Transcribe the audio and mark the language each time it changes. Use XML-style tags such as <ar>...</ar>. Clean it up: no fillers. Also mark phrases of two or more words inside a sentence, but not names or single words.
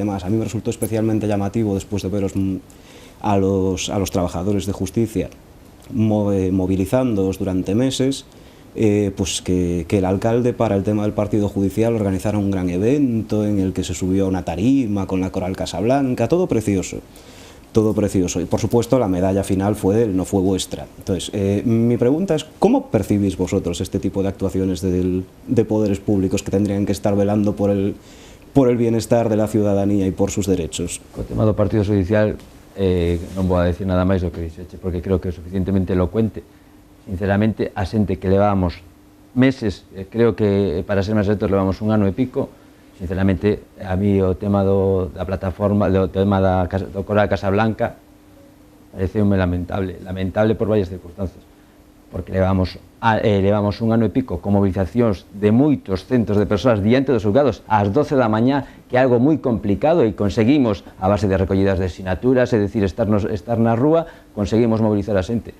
<es>A mí me resultó especialmente llamativo, después de veros a los trabajadores de justicia movilizándoos durante meses, pues que el alcalde, para el tema del partido judicial, organizara un gran evento en el que se subió a una tarima con la Coral Casablanca, todo precioso, y por supuesto la medalla final no fue vuestra. Entonces, mi pregunta es, ¿cómo percibís vosotros este tipo de actuaciones de poderes públicos que tendrían que estar velando por el bienestar de la ciudadanía y por sus derechos?</es> <gl>O tema do partido judicial, non vou a decir nada máis do que dixeche, porque creo que é suficientemente elocuente. Sinceramente, a xente que levábamos meses, creo que para ser máis exactos levamos 1 ano e pico, sinceramente,</gl> <es>a mí</es> <gl>o tema da plataforma, o tema do Coral Casablanca, pareceume lamentable por varias circunstancias, porque levamos 1 ano e pico con movilizacións de moitos centros de persoas diante dos xulgados ás 12 da mañá, que é algo moi complicado, e conseguimos, a base de recollidas de sinaturas, é dicir, estar na rúa, conseguimos mobilizar a xente.</gl>